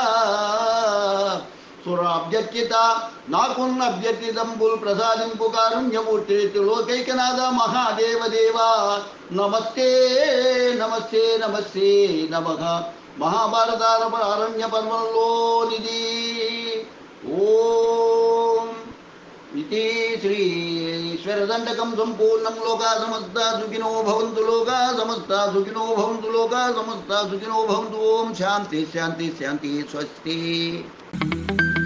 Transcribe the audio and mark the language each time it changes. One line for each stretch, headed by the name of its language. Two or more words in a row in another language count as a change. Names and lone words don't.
Telugu: సురాభ్యర్చిత నాకున్న అభ్యర్థిదంబుల్ ప్రసాదింపు కారుణ్యమూర్తి లోకైకనాథ మహాదేవదేవా నమస్తే నమస్తే నమస్తే నమః. మహాభారతారణ్య పర్వంలోనిది. ఓం ఇది శ్రీ ఈశ్వరదండకం సంపూర్ణం.
Sanskrit: లోకా సమస్తా సుఖినో భవంతు. లోకా సమస్తా సుఖినో భవంతు. లోకా సమస్తా సుఖినో భవంతు. ఓం శాంతి శాంతి శాంతి. స్వస్తి.